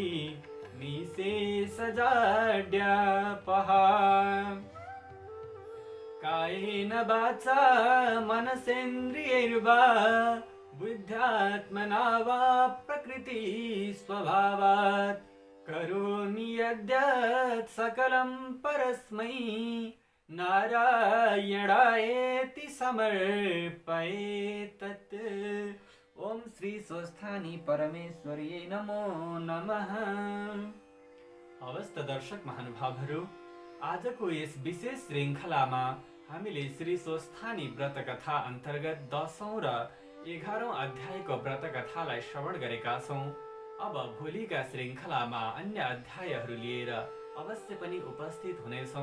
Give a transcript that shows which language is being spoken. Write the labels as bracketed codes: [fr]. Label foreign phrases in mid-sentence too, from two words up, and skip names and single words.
[sa] निःशेषजाड्यापहा कायेन वाचा मनसेन्द्रियैर्वा बुद्ध्यात्मना वा प्रकृति स्वभावात् करोमि यद्यत् सकलं परस्मै नारायणायेति समर्पयेतत्। ओम श्री स्वस्थानी परमेश्वरी नमो नमः। [ne] अवस्थ दर्शक महानुभावहरू, आजको यस विशेष श्रृङ्खलामा हामीले श्री स्वस्थानी व्रतकथा अन्तर्गत 10औं र 11औं अध्यायको व्रतकथालाई श्रवण गरेका छौँ। अब भोलिका श्रृङ्खलामा अन्य अध्यायहरू लिएर अवश्य पनि उपस्थित हुनेछौँ।